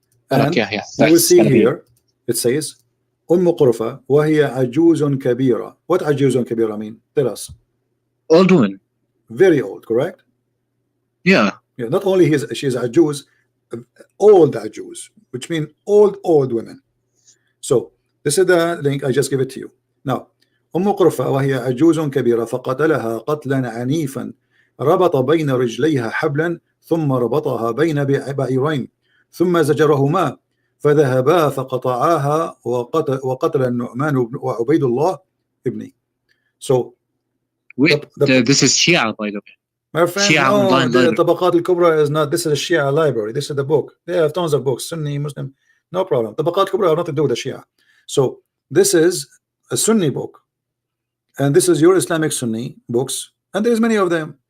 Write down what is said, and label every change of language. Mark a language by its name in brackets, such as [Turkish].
[English] And you will see here, it says, [Arabic] قرفة وهي عجوز كبيرة. [English] What [Arabic] عجوز كبيرة [English] mean? Tell us. Old woman. Very old, correct? Yeah. Yeah. Not only she is عجوز, old عجوز, which means old women. So this is the link. I just give it to you. Now, [Arabic] قرفة وهي عجوز كبيرة فقتلها قتلا عنيفا ربط بين رجليها حبلا ثم ربطها بين بعيرين ثم زجرهما فذهبا فقطعاها وقتل النعمان وعبيد الله ابني. [English] So this is Shia, by the way. My friend, Shia the طبقات الكبرى is not. This is a Shia library. This is the book. They have tons of books. Sunni, Muslim, no problem. طبقات الكبرى have nothing to do with the Shia. So this is a Sunni book, and this is your Islamic Sunni books, and there's many of them.